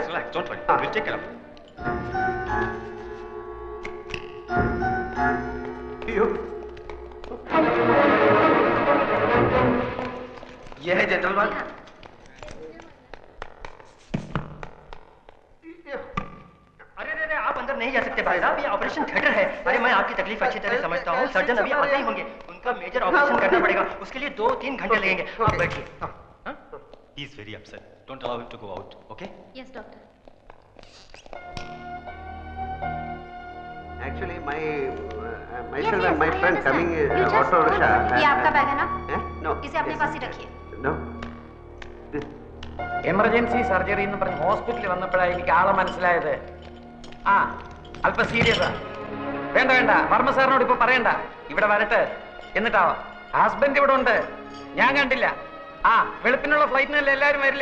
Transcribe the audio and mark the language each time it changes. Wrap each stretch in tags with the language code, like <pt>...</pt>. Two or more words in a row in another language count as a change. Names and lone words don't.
<hi>ये है</hi> <en>general ward.</en> <hi>अरे आप अंदर नहीं जा सकते भाई साहब, ये</hi> <en>operation theatre</en> <hi>है. अरे मैं आपकी तकलीफ अच्छी तरह समझता हूँ. सर्जन अभी आते ही होंगे, उनका</hi> <en>major operation</en> <hi>करना पड़ेगा. उसके लिए 2-3 घंटे लगेंगे. आप बैठिए.</hi> <en>He is very upset. Don't allow him to go out, okay? Yes, doctor. Actually, myself Yes, and my I friend understand. coming You just auto hold rickshaw. on.</en> <hi>ये आपका बैग है ना?</hi> <en>No.</en> <hi>इसे अपने पास ही रखिए.</hi> <en>No. emergency surgery</en> <ml>എന്ന് പറഞ്ഞ് ഹോസ്പിറ്റലിൽ വന്നപ്പോഴാണ് എനിക്ക് ആളെ മനസ്സിലായത്. ആ അല്പം സീരിയസാ. വേണ്ട വേണ്ട, വർമ്മ സാറിനോട് ഇപ്പൊ പറയണ്ട, ഇവിടെ വരട്ടെ എന്നിട്ടാവാം. ഹസ്ബൻഡ് ഇവിടെ ഉണ്ട്, ഞാൻ കണ്ടില്ല. ആ വെളുപ്പിനുള്ള ഫ്ലൈറ്റിനല്ലേ എല്ലാവരും വരില്ലേ?</ml>